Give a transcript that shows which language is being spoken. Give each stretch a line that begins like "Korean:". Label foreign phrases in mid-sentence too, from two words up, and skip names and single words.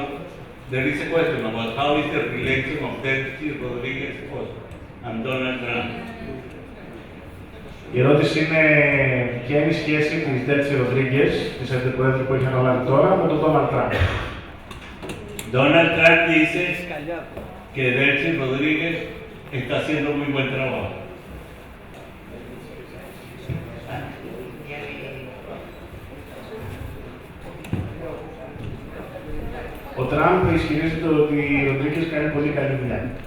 English: There is a question about how is the relation of Delcy Rodríguez and Donald Trump.
Greek: Η ερώτηση είναι ποια είναι η σχέση της Delcy Rodríguez, της αντιπροέδρου που έχει αναλάβει τώρα, με τον Donald Trump.
Spanish: Donald Trump dice que Delcy Rodríguez está haciendo muy buen trabajo.
Greek: Ο Τραμπ ισχυρίζεται ότι η Ροντρίγκες κάνει πολύ καλή δουλειά.